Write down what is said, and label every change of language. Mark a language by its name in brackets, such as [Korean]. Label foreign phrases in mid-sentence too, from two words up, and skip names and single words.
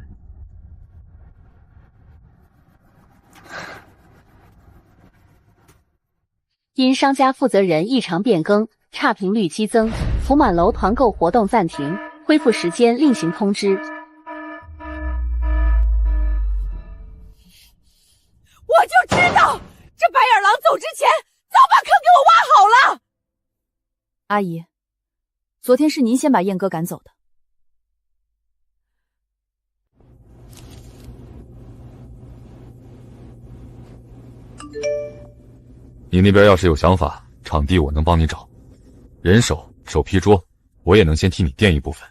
[Chinese] 因商家負責人異常變更，差評率激增，福滿樓團購活動暫停，恢復時間另行通知。我就知道，這白眼狼走之前早把坑給我挖好了。阿姨，昨天是您先把燕哥赶走的。你那边要是有想法，场地我能帮你找，人手、手批桌，我也能先替你垫一部分。